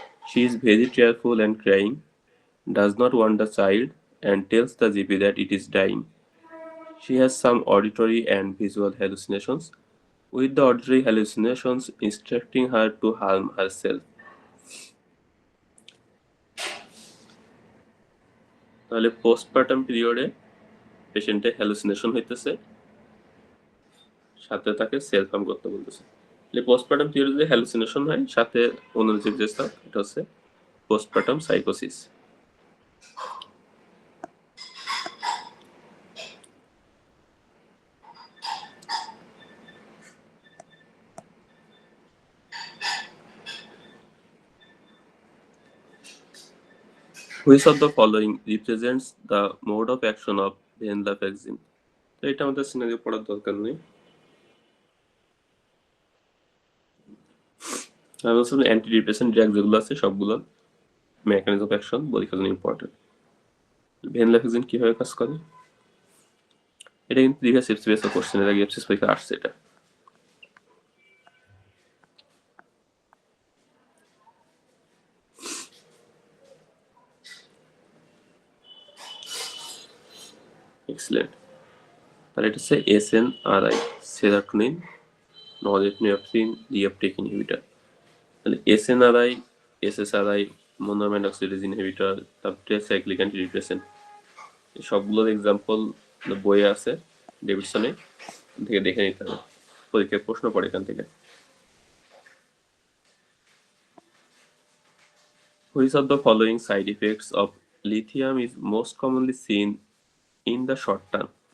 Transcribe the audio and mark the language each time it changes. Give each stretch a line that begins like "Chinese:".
English: She is very tearful and crying, does not want the child, and tells the GP that it is dying. She has some auditory and visual hallucinations, with the auditory hallucinations instructing her to harm herself.
Bangla: তাহলে postpartum পিরিয়ডে পেশেন্টের hallucination হইতেছে, সাথে তাকে self harm করতে বলতেছে। Postpartum পিরিয়ডে যে হ্যালুসিনেশন হয় সাথে অনুযোগ যে স্থান, এটা হচ্ছে postpartum সাইকোসিস।
English: Which of the following represents the mode of action of venlafaxine?
Bangla: তো এটা আমাদের সিনারিও পড়ার দরকার নেই। আমি বলছিলাম অ্যান্টি ডিপ্রেশন ড্রাগ যেগুলো আছে সবগুলোর মেকানিজম অফ অ্যাকশন পরীক্ষার জন্য ইম্পর্টেন্ট। ভেনলাফাক্সিন কিভাবে কাজ করে, এটা কিন্তু প্রিভিয়াস এফসিএস কোশ্চেন, এর আগে এফসিএস পরীক্ষা আসছে এটা। এক্সেলেন্ট। তাহলে এটা হচ্ছে SNRI, serotonin norepinephrine reuptake inhibitor. তাহলে SNRI, SSRI মোনোঅ্যামাইন অক্সিডেজ ইনহিবিটর, তারপরে সাইক্লিক অ্যান্টি ডিপ্রেসেন্ট, এই সবগুলোর এক্সাম্পল বইয়ে আছে ডেভিডসনে, থেকে দেখে নিতে হবে, পরীক্ষায় প্রশ্ন পড়ে এখান থেকে।
English: Which of the following side effects of lithium is most commonly seen in the short term?